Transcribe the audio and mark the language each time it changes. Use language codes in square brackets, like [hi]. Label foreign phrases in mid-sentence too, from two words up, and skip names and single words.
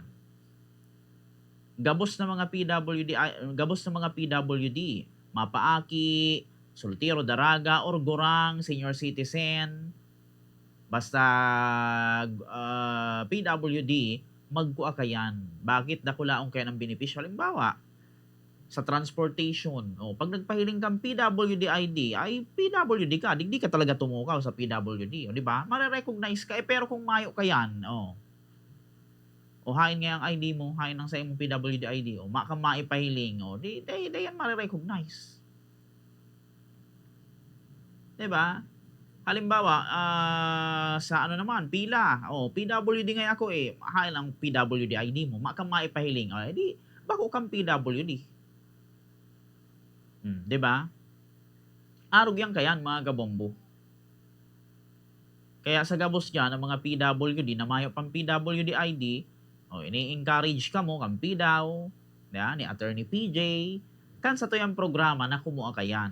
[bik] Gabos ng mga PWD, mapaaki, soltero daraga or gorang, senior citizen, basta PWD, magkuha kayan. Bakit dakulaon kayo ng benepisyo? Halimbawa, sa transportation, pag nagpahiling kang PWD ID, ay PWD ka, di ka talaga tumukaw sa PWD, di ba? Mare-recognize ka, pero kung mayo ka yan, o hain nga ang ID mo, hain ang sa imong PWD ID, maka maipahiling, di yan mare-recognize. Diba? Halimbawa, sa ano naman, pila, PWD nga ako hain ang PWD ID mo, maka maipahiling, di, bako kang PWD. Diba? Arog yan kayan, mga kabombo. Kaya sa gabos dyan, ang mga PWD, na mayo pang PWD ID, ini-encourage ka mo kang PDAW, ni Attorney PJ, kan sa tuyang programa na kumuha kayan.